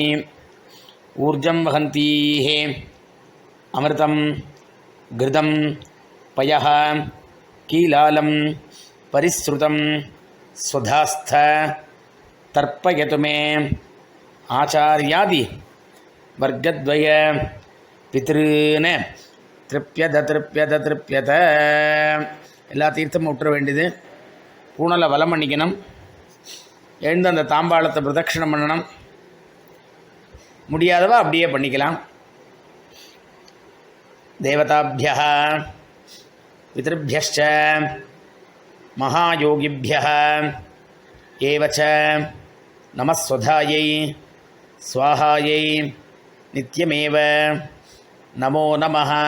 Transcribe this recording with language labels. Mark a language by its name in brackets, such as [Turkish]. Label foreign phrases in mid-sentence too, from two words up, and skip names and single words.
[Sanskrit] ऊर्जं वहन्तीः अमृतं घृतं पयः कीलालं परिसृतं स्वधास्थ तर्पयतु मे आचार्यादि वर्गद्वय पितॄन् [Tamil] திருப்பியத எல்லா தீர்த்தமும் விட்டுற வேண்டியது. பூனலை வலம் பண்ணிக்கணும். எழுந்து அந்த தாம்பாளத்தை பிரதட்சிணம் பண்ணணும். முடியாதவா அப்படியே பண்ணிக்கலாம். [Sanskrit] देवताभ्यः पितृभ्यश्च महायोगिभ्यः एवच नमःस्वधायै स्वाहायै नित्यमेव नमो नमः.